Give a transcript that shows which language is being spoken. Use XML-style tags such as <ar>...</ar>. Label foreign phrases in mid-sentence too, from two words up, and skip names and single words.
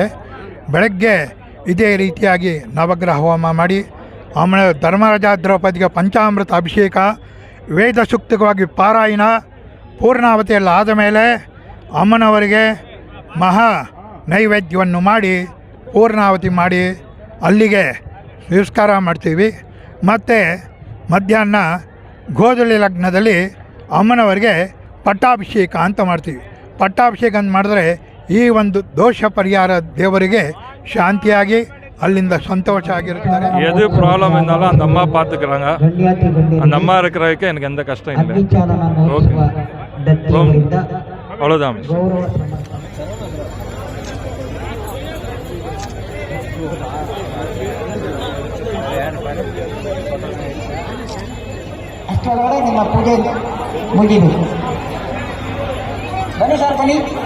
<kn>ಬೆಳಗ್ಗೆ ಇದೇ ರೀತಿಯಾಗಿ ನವಗ್ರಹ ಹೋಮ ಮಾಡಿ ಆಮೇಲೆ ಧರ್ಮರಾಜ ದ್ರೌಪದಿಗೆ ಪಂಚಾಮೃತ ಅಭಿಷೇಕ, ವೇದ ಸೂಕ್ತವಾಗಿ ಪಾರಾಯಣ, ಪೂರ್ಣಾವತಿಯಲ್ಲಿ ಆದ ಮೇಲೆ ಅಮ್ಮನವರಿಗೆ ಮಹಾ ನೈವೇದ್ಯವನ್ನು ಮಾಡಿ ಪೂರ್ಣಾವತಿ ಮಾಡಿ ಅಲ್ಲಿಗೆ ನಮಸ್ಕಾರ ಮಾಡ್ತೀವಿ. ಮತ್ತು ಮಧ್ಯಾಹ್ನ ಗೋಧುಲಿ ಲಗ್ನದಲ್ಲಿ ಅಮ್ಮನವರಿಗೆ ಪಟ್ಟಾಭಿಷೇಕ ಅಂತ ಮಾಡ್ತೀವಿ. ಪಟ್ಟಾಭಿಷೇಕ ಅಂತ ಮಾಡಿದ್ರೆ ಈ ಒಂದು ದೋಷ ಪರಿಹಾರ தேவರಿಗೆ ಶಾಂತಿಯಾಗಿ அಲ್ಲಿಂದ ಸಂತೋಷ ಆಗಿರುತ್ತಾರೆ.</kn> <ta>எது ப்ராப்ளம் இருந்தாலும் அந்த அம்மா பார்த்துக்கிறாங்க. அந்த அம்மா இருக்கிறதுக்கு எனக்கு எந்த கஷ்டம் இல்லை. ஓகே, அவ்வளோதான்.</ta> <kn>ಅಷ್ಟರೊಳಗಡೆ ನಿಮ್ಮ ಪೂಜೆ ಮುಗಿಬೇಕು. ಬನ್ನಿ ಸರ್, ಬನ್ನಿ.</kn>